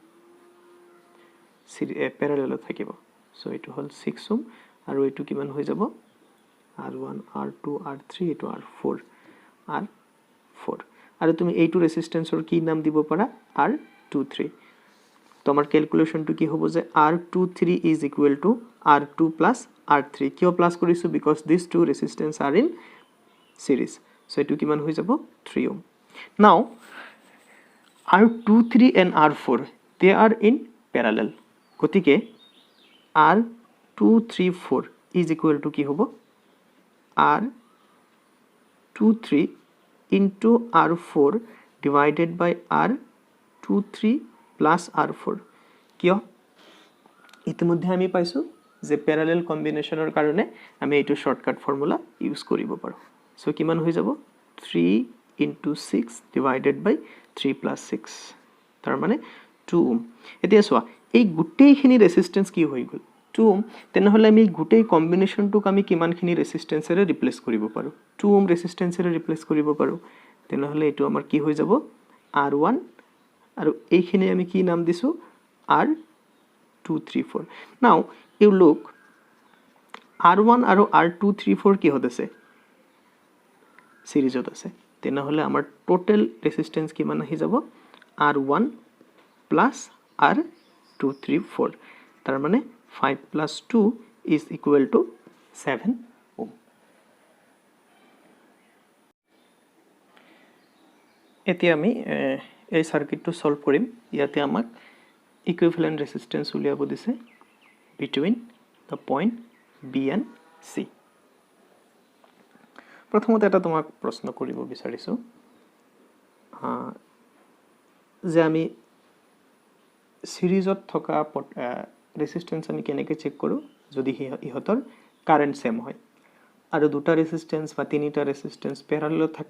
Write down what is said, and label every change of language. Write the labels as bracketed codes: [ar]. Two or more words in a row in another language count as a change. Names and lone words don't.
[as] প্যাৰালেলত থাকিব সো এটো হল 6 ওম আৰু এটো কিমান হৈ যাব R1 R2 R3 এটো R4 R4 আৰু তুমি এইটো ৰেজিস্ট্যান্সৰ কি নাম দিব পাৰা R23 তোমার ক্যালকুলেশনটো কি হ'ব যে R23 [en] is equal to R2 plus R3 [as] কিয় প্লাস কৰিছো [en] because these two resistance are in series so [as] এটো কিমান হৈ যাব [en] 3 ohm now R23 and R4 they are in parallel [as] গতিকে [en] R234 is equal to [as] কি হ'ব [en] R23 into R4 divided by R23 plus R4 [as] কিয় ইতিমধ্যে আমি পাইছো যে প্যারালেল কম্বিনেশনৰ কাৰণে আমি [en] this shortcut formula use [as] কৰিব পাৰো সো কিমান হৈ যাব [en] 3 into 6 divided by 3 plus 6 [as] তাৰ মানে 2 ohm এতিয়া চোৱা এই গুটেইখিনি ৰেজিস্ট্যান্স কি হৈ গল 2 ohm তেনেহলে আমি গুটেই কম্বিনেশনটোক আমি কিমানখিনি ৰেজিস্ট্যান্সৰে ৰিপ্লেস কৰিব পাৰো 2 ohm ৰেজিস্ট্যান্সৰে ৰিপ্লেস কৰিব পাৰো তেনেহলে এটো আমাৰ কি হৈ যাব R1 আৰু এইখিনি আমি কি নাম দিছো R234 [en] now you look [as] R1 আৰু R234 কি হত আছে সিরিজত আছে তেনেহলে আমাৰ টোটাল ৰেজিস্ট্যান্স কিমান আহি যাব [en] R1 plus R234 [as] তাৰ মানে [en] 5 plus 2 is equal to 7 ohm [as] এতিয়া আমি এই সার্কিটটো সলভ কৰিম ইয়াতে আমাক [en] equivalent resistance [as] উলিয়াব দিছে [en] between the point B and C [as] প্ৰথমতে এটা তোমাক প্ৰশ্ন কৰিব বিচাৰিছো যে আমি সিরিজত থকা ৰেজিস্ট্যান্স আমি কেনেকৈ চেক কৰো যদি ইহতৰ [en] current same [as] হয় আৰু দুটা ৰেজিস্ট্যান্স বা তিনিটা ৰেজিস্ট্যান্স প্যারালেলত থাকে